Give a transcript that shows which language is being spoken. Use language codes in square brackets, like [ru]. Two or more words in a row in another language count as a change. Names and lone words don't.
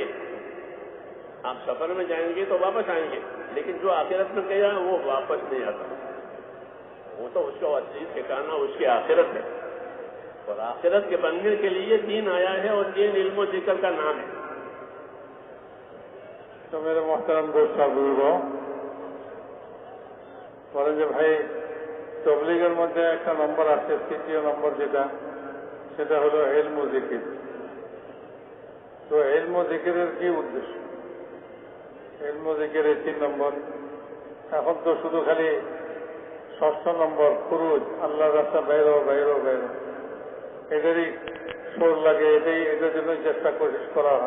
[ur] آپ سفر میں جائیں گے تو واپس آئیں گے، لیکن جو آخرت میں گیا وہ واپس نہیں آتا، وہ تو اس کا اصلی ٹھکانہ اس کی آخرت ہے، اور آخرت کے بننے کے لیے دین آیا ہے، اور دین علم و ذکر کا نام ہے۔ تو میرے محترم دوست بزرگوں، [bn] বলেন যে ভাই তবলিগের মধ্যে একটা নম্বর আছে, তৃতীয় নম্বর যেটা, সেটা হলো ইলম ও জিকির। তো ইলম ও জিকিরের কি উদ্দেশ্য? ইলম ও জিকিরের 3 নম্বর। এখন তো শুধু খালি 6ষ্ঠ নম্বর খুরুজ, আল্লাহর রাস্তা বাইরো বাইরো বাইরো, এটারই সুর লাগে, এটার জন্যই চেষ্টা কোশিশ করা হয়।